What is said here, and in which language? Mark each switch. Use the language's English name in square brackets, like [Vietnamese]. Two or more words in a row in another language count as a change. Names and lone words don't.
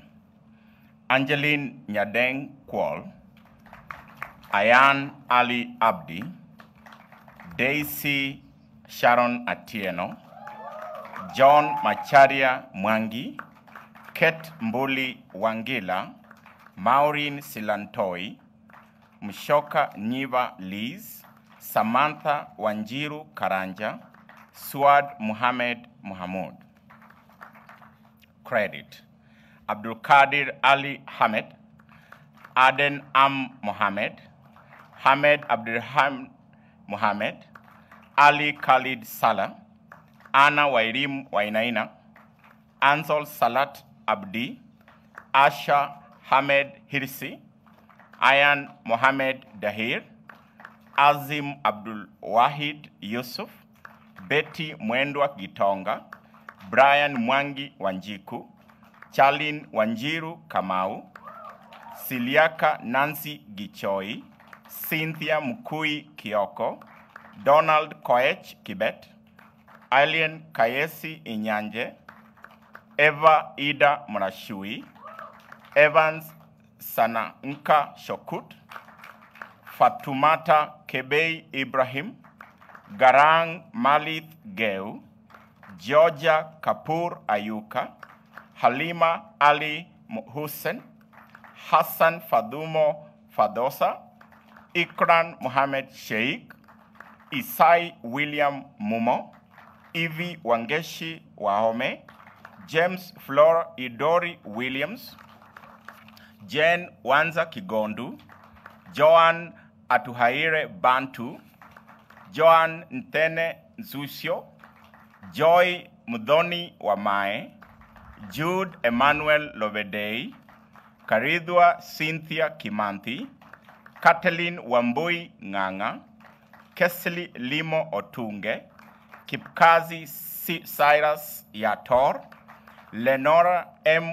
[English] Angeline Nyadeng Kwol, Ayan Ali Abdi, Daisy Sharon Atieno, John Macharia Mwangi, Kate Mbuli Wangila, Maureen Silantoi, Mshoka Niva Liz, Samantha Wanjiru Karanja, Suad Muhammad Muhammad. Credit: Abdul Qadir Ali Hamed, Aden Am Mohammed, Hamed Abdurrahman Mohammed, Ali Khalid Salah, Anna Wairim Wainaina, Ansol Salat Abdi, Asha Hamed Hirsi, Ayan Mohammed Dahir, Azim Abdul Wahid Yusuf, Betty Mwendwa Gitonga, Brian Mwangi Wanjiku, Charlene Wanjiru Kamau, Siliaka Nancy Gichoi, Cynthia Mukui Kioko, Donald Koech Kibet, Alien Kayesi Inyanje, Eva Ida Murashui, Evans Sananka Shokut, Fatumata Kebei Ibrahim, Garang Malith Geu, Georgia Kapoor Ayuka, Halima Ali Hussein, Hassan Fadumo Fadosa, Ikran Mohammed Sheikh, Isai William Mumo, Evie Wangeshi Wahome, James Flora Idori Williams, Jane Wanza Kigondu, Joan Atuhaire Bantu, Joan Ntene Nzusio, Joy Mudhoni Wamae, Jude Emmanuel Lovedei, Karidwa Cynthia Kimanthi, Kathleen Wambui Nganga, Kesli Limo Otunge, Kipkazi Cyrus Yator, Lenora M.